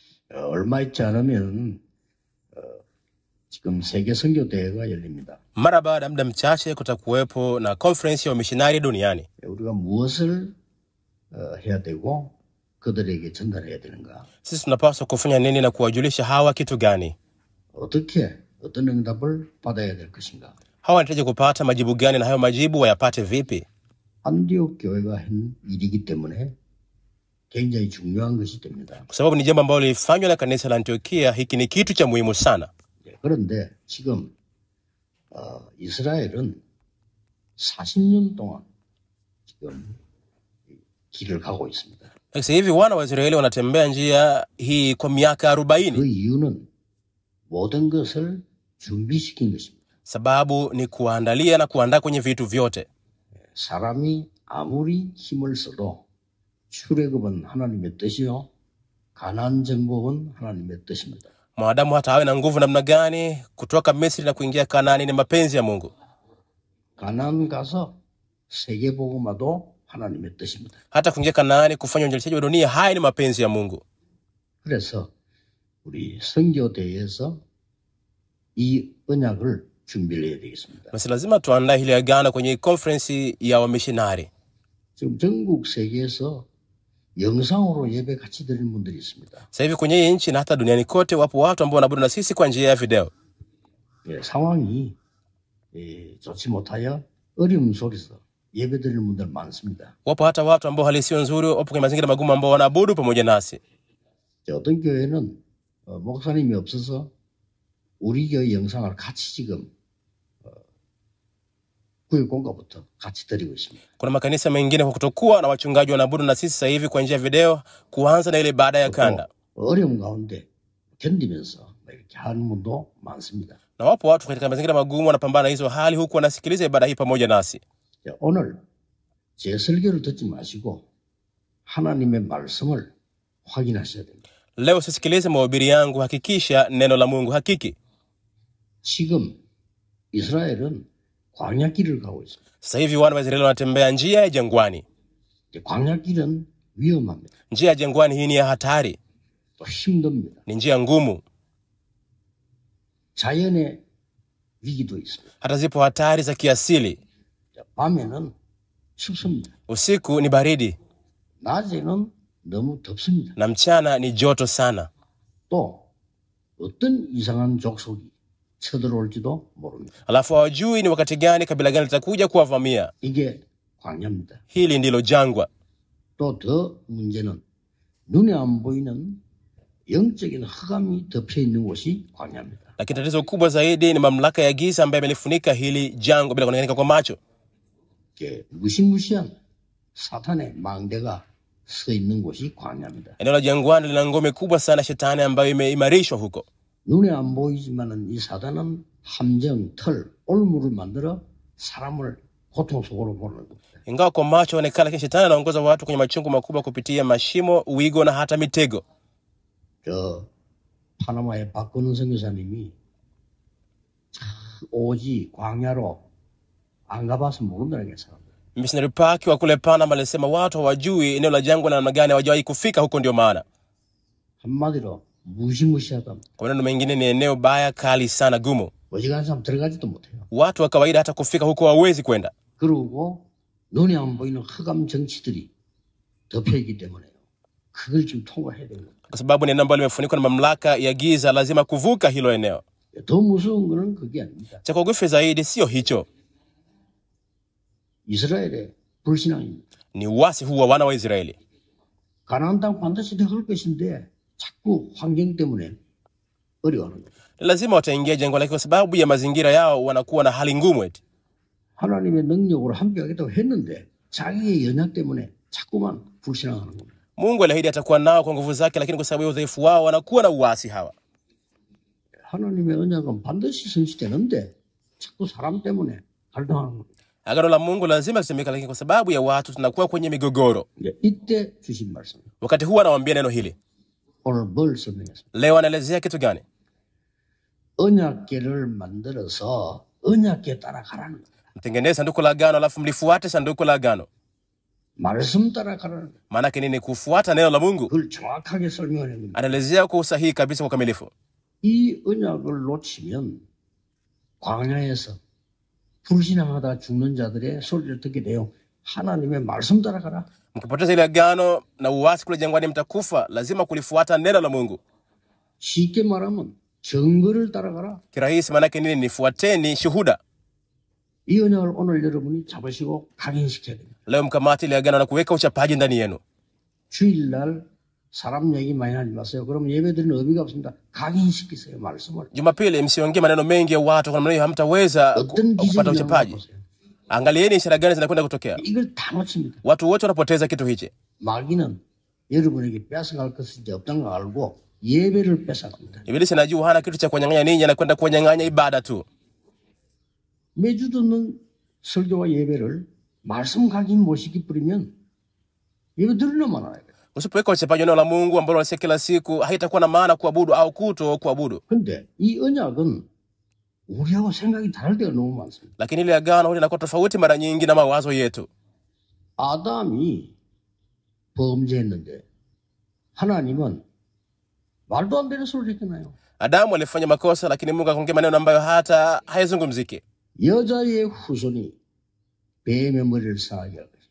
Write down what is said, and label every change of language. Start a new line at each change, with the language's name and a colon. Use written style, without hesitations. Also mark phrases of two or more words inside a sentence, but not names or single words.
Korean: 얼마 있지 않으면 지금 세계 선교 대회가 열립니다.
Swahili: Mara baada ya muda mchache kutakuwepo na conference ya missionary duniani.
Korean: 우리가 무엇을 해야 되고 그들에게 전달해야 되는가?
Swahili: Sisi tunapaswa kufanya nini na kuwajulisha hawa kitu gani?
Korean: 어떻게 어떤 응답을 받아야 될 것인가?
Swahili: Hawa wanahitaji kupata majibu gani na hayo majibu wayapate vipi?
Korean: 안디옥 교회가 한 일이기 때문에 굉장히 중요한 것이 됩니다.
Swahili: Kwa sababu ni jambo ambalo lilifanywa na kanisa la Antiokia, hiki ni kitu cha muhimu sana.
Korean: 그런데 지금 이스라엘은 40년 동안 지금 길을 가고 있습니다.
Swahili: Sasa hivi wana wa Israeli wanatembea njia hii kwa miaka 40.
Korean: 그 이유는 모든 것을 준비시킨 것입니다.
Swahili: Sababu ni kuandalia na kuandaa kwenye vitu vyote.
Korean: 사람이 아무리 힘을 써도 출애굽은 하나님의 뜻이요 가나안 정복은 하나님의 뜻입니다.
Swahili: Mwanadamu hata awe na nguvu namna gani, kutoka Misri na kuingia Kanaani ni mapenzi ya Mungu.
Korean: 가나안 가서 세계 복음화도 하나님의 뜻입니다.
Swahili: Hata kuingia Kanaani kufanya uinjilishaji wa dunia, haya ni mapenzi ya Mungu.
Korean: 그래서 우리 선교대회에서 이 언약을 준비를 해야 되겠습니다.
Swahili: Basi lazima tuandae hili agano kwenye conference ya wamissionari.
Korean: 지금 전국 세계에서 영상으로 예배 같이 드리는 분들이 있습니다.
Swahili: Sasa hivi kwenye hii nchi na hata duniani kote wapo watu ambao wanaabudu na sisi kwa njia ya video.
Korean: 상황이 좋지 못하여 어려움 속에서 예배 드리는 분들 많습니다.
Swahili: Wapo hata watu ambao hali sio nzuri, wapo kwenye mazingira magumu ambao wanaabudu pamoja nasi.
Korean: 어떤 교회는 목사님이 없어서 우리 교회 영상을 같이 지금 구역공과부터 같이 드리고 있습니다.
Swahili: Kuna makanisa mengine kwa kutokuwa na wachungaji wanaabudu na sisi sasa hivi kwa njia ya video, kuanza na ile baada ya kanda.
Korean: 어려움 가운데 견디면서 이렇게 하는 분도 많습니다.
Swahili: Na wapo watu katika mazingira magumu wanapambana hizo hali huku wanasikiliza ibada hii pamoja nasi.
Korean: 오늘 제 설교를 듣지 마시고 하나님의 말씀을 확인하셔야 됩니다.
Swahili: Leo sisikilize mahubiri yangu, hakikisha neno la Mungu hakiki.
Korean: 지금 이스라엘은 광야길을 가고 있습니다.
Swahili: Sasa hivi wana wa Israeli wanatembea njia ya jangwani.
Korean: 광야길은 위험합니다.
Swahili: Njia ya jangwani hii ni ya hatari.
Korean: 또 힘듭니다.
Swahili: Ni njia ngumu.
Korean: 자연의 위기도 있습니다.
Swahili: Hata zipo hatari za kiasili.
Korean: 밤에는 춥습니다.
Swahili: Usiku ni baridi.
Korean: 낮에는 너무 덥습니다.
Swahili: Na mchana ni joto sana.
Korean: 또 어떤 이상한 족속이 쳐들어올지도 모릅니다.
Swahili: Alafu hawajui ni wakati gani kabila gani litakuja kuwavamia.
Korean: 이게 광야입니다.
Swahili: Hili ndilo jangwa.
Korean: 또 더 문제는 눈에 안 보이는 영적인 흑암이 덮여 있는 곳이 광야입니다.
Swahili: Lakini tatizo kubwa zaidi ni mamlaka ya giza ambayo imelifunika hili jangwa bila kuonekana kwa macho.
Korean: 이게 무시무시한 사탄의 망대가 서 있는 곳이 광야입니다.
Swahili: Eneo la jangwani lina ngome kubwa sana shetani ambayo imeimarishwa huko.
Korean: 눈에 안 보이지만은 이 사단은 함정, 털, 올무를 만들어 사람을 고통 속으로 보내는 겁니다.
Swahili: Ingawa kwa macho onekana, lakini shetani anaongoza watu kwenye machungu makubwa kupitia mashimo, uigo na hata mitego.
Korean: 저 파나마의 박근홍 선교사님이 오지 광야로 안 가봐서 모른다는 게 사람들.
Swahili: Missionary Park wa kule Panama alisema watu hawajui eneo la jangwa na namna gani hawajawahi kufika huko, ndio maana.
Korean: 한마디로 무시무시하다.
Swahili: Kwa maneno mengine ni eneo baya, kali sana, gumu.
Korean: 어지간한 사람 들어가지도 못해요.
Swahili: Watu wa kawaida hata kufika huko hawawezi kwenda.
Korean: 그리고 눈에 안 보이는 흑암 정치들이 덮여 있기 때문에요. 그걸 좀 통과해야 되는 거예요.
Swahili: Kwa sababu ni eneo ambalo limefunikwa na mamlaka ya giza, lazima kuvuka hilo eneo.
Korean: 더 무서운 거는 그게 아닙니다.
Swahili: Cha kuogofya zaidi sio hicho.
Korean: 이스라엘의 불신앙입니다.
Swahili: Ni uasi huu wa wana wa Israeli.
Korean: 가나안 땅 반드시 들어갈 것인데 자꾸 환경 때문에 어려워하는 거예요.
Swahili: Lazima wataingia jangwa, lakini kwa sababu ya mazingira yao wanakuwa na hali ngumu eti.
Korean: 하나님의 능력으로 함께하겠다고 했는데 자기의 연약 때문에 자꾸만 불신앙하는 겁니다.
Swahili: Mungu aliahidi atakuwa nao kwa nguvu zake, lakini kwa sababu ya udhaifu wao wanakuwa na uasi hawa.
Korean: 하나님의 언약은 반드시 성취되는데 자꾸 사람 때문에 갈등하는 겁니다.
Swahili: Agano la Mungu lazima lisemeke, lakini kwa sababu ya watu tunakuwa kwenye migogoro.
Korean: 이때 주신 말씀.
Swahili: Wakati huu anawaambia neno hili.
Korean: 오늘 뭘 설명했습니까?
Swahili: Leo anaelezea kitu gani?
Korean: 언약궤를 만들어서 언약궤 따라가라는 겁니다.
Swahili: Mtengeneze sanduku la agano alafu mlifuate sanduku la agano.
Korean: 말씀 따라가라는 거예요.
Swahili: Maana yake nini? Kufuata neno la Mungu.
Korean: 그걸 정확하게 설명하는 겁니다.
Swahili: Anaelezea kwa usahihi kabisa, kwa ukamilifu.
Korean: 이 언약을 놓치면 광야에서 불신앙하다 죽는 자들의 소리를 듣게 돼요. 하나님의 말씀 따라가라.
Swahili: Mkipoteza ile agano na uasi kule jangwani, mtakufa. Lazima kulifuata neno la Mungu.
Korean: 쉽게 말하면 증거를 따라가라.
Swahili: Kirahisi maana yake nini? Nifuateni shuhuda.
Korean: 이 언약을 오늘 여러분이 잡으시고 각인시켜야 됩니다.
Swahili: Leo mkamate ile agano na kuweka uchapaji ndani yenu.
Korean: 주일날 사람 얘기 많이 하지 마세요. 그러면 예배드리는 의미가 없습니다. 각인시키세요, 말씀을.
Swahili: Jumapili msiongee maneno mengi ya watu, kwa maana hiyo hamtaweza
Korean: 어떤
Swahili: kupata
Korean: 기준이
Swahili: uchapaji.
Korean: 보세요.
Swahili: Angalieni ishara gani zinakwenda kutokea.
Korean: 이걸 다 놓칩니다.
Swahili: Watu wote wanapoteza kitu hichi.
Korean: 마귀는 여러분에게 뺏어갈 것이 이제 없다는 걸 알고 예배를 뺏어갑니다.
Swahili: Ibilisi anajua hana kitu cha kunyang'anya ninyi, anakwenda kunyang'anya ibada tu.
Korean: 매주 듣는 설교와 예배를 말씀 각인 못 시켜버리면 예배 들으려만 알아요.
Swahili: Usipoweka uchapaji neno la Mungu ambalo unasikia kila siku, haitakuwa na maana kuabudu au kuto kuabudu.
Korean: 근데 이 언약은 우리하고 생각이 다를 때가 너무 많습니다.
Swahili: Lakini ile agano hili linakuwa tofauti mara nyingi na mawazo yetu.
Korean: 아담이 범죄했는데 하나님은 말도 안 되는 소리를 했잖아요.
Swahili: Adamu alifanya makosa, lakini Mungu akaongea maneno ambayo hata hayazungumziki.
Korean: 여자의 후손이 뱀의 머리를 상하게 할 것이다.